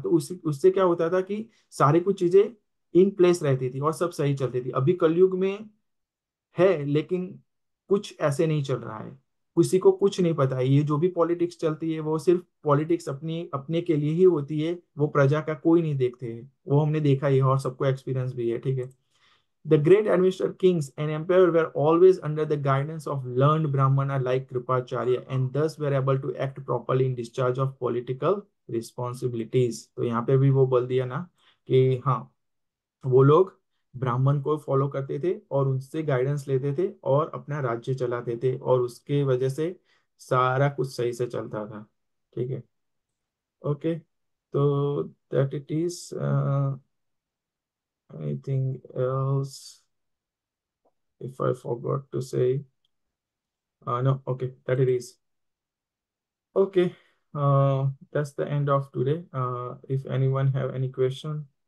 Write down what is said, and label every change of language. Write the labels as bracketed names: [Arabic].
[Hindi] तो उससे क्या होता था कि सारी कुछ चीजें इन प्लेस रहती थी और सब सही चलती थी। अभी कलयुग में है लेकिन कुछ ऐसे नहीं चल रहा है, किसी को कुछ नहीं पता है। ये जो भी पॉलिटिक्स चलती है वो सिर्फ पॉलिटिक्स अपनी अपने के लिए ही होती है, वो प्रजा का कोई नहीं देखते हैं। वो हमने देखा ही है और सबको एक्सपीरियंस भी है, ठीक है। [English] The great administrator kings and emperors were always under the guidance of learned Brahmana like Kripacharya and thus were able to act properly in discharge of political responsibilities। [Hindi] तो यहाँ पे भी वो बोल दिया ना कि हाँ, वो लोग ब्राह्मण को फॉलो करते थे और उनसे गाइडेंस लेते थे और अपना राज्य चलाते थे, और उसके वजह से सारा कुछ सही से चलता था, ठीक है। [English] Okay, तो that it is anything else if I forgot to say. No, okay, that it is. Okay, that's the end of today. If anyone have any question.